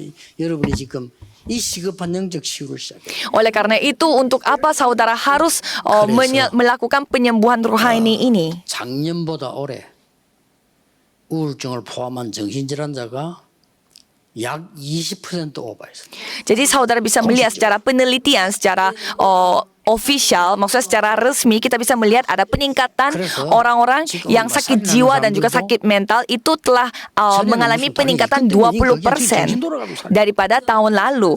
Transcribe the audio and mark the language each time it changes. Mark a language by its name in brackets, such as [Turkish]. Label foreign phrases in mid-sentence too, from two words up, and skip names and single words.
[Indonesian] Oleh karena itu, untuk apa saudara harus melakukan penyembuhan rohani ini? [Korean] 작년보다 올해 우울증을 포함한 정신질환자가 약 20% 오버했습니다. [Indonesian] Jadi saudara bisa melihat secara penelitian, secara official, maksudnya secara resmi, kita bisa melihat ada peningkatan orang-orang yang sakit jiwa dan juga sakit mental itu telah mengalami peningkatan 20% daripada tahun lalu.